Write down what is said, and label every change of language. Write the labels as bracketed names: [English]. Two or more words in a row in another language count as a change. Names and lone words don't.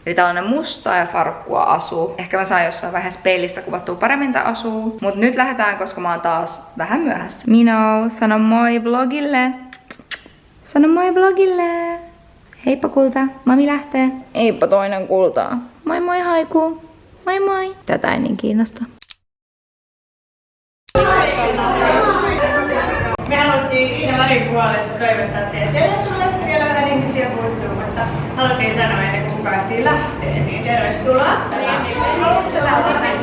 [Finnish] Eli tällainen musta ja farkkua asu. Ehkä mä saan jossain vaiheessa peilistä kuvattua paremmin tää asuu. Mut nyt lähdetään, koska mä oon taas vähän myöhässä. Mino, sano moi vlogille. Sano moi vlogille. Heippa kulta, mami lähtee. Heippa toinen kultaa. Moi moi haiku. Moi moi. Tätä ei niin kiinnosta. Me haluttiin siinä värin puolesta toivottaa teille. Tuleeko vielä vähän ihmisiä puuttuu, mutta haluttiin sanoa ennen kuin kukaan ehtii lähteä, niin tervetuloa. Haluatko sä tällaisen?